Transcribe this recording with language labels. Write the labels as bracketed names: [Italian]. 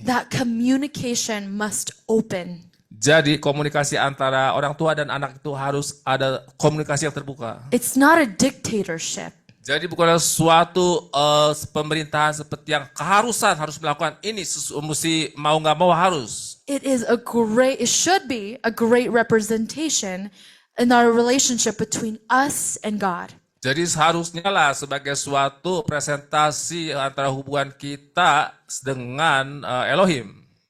[English] That communication must open. [Indonesian] Jadi komunikasi antara orang tua dan anak itu harus ada komunikasi yang terbuka. [English] It's not a dictatorship. [Indonesian] Jadi bukanlah suatu pemerintahan seperti yang keharusan harus melakukan ini, mesti mau nggak mau harus. [English] It should be a great representation in our relationship between us and God. [Indonesian] Jadi seharusnya lah sebagai suatu presentasi antara hubungan kita dengan Elohim.